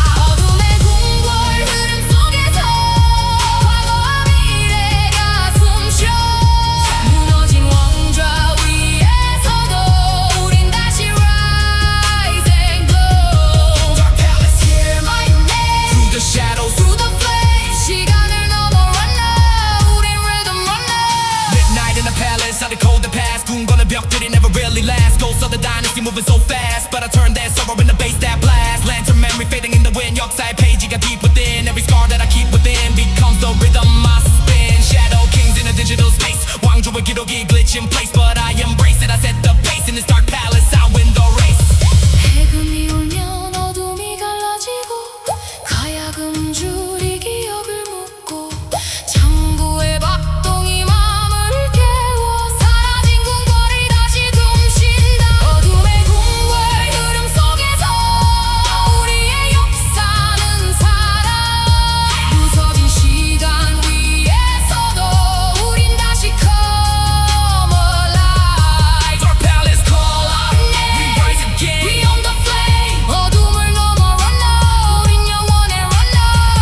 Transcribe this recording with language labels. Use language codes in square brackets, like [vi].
[ko] 어둠의 궁궐 흐름 속에서 과거와 미래가 숨쉬어 무너진 왕좌 위에서도 우린 다시 [en] rise and glow. Dark palace hear my name through the shadows through the flames [ko] 시간을 넘어 [en] run now [ko] 우린 [en] rhythm run now. Midnight in the palace, I decode the past [ko] 궁궐의 벽들이 [en] never really last Ghosts of the dynasty moving so fast But I turn that sorrow into bass that blast Lantern memory fading in the wind [ko] 역사의 페이지가 [en] deep within Every scar that I keep within Becomes the rhythm I spin Shadow kings in a digital space [ko] 왕조의 기록이 [en] glitch in place But I embrace it, I set the pace In this dark palace, I win the race [ko] 해금이 울면 어둠이 갈라지고 가야금 줄이 기억을 묻고 창고의 박동이 마음을 깨워 사라진 궁궐이 다시 숨쉰다. 어둠의 궁궐 흐름 속에서 우리의 역사는 살아 부서진 시간 위에서도 우린 다시 [en] come alive. Dark palace call out, we rise again Beyond the flame [ko] 어둠을 넘어 [en] run now [ko] 우린 영원해 [en] run now.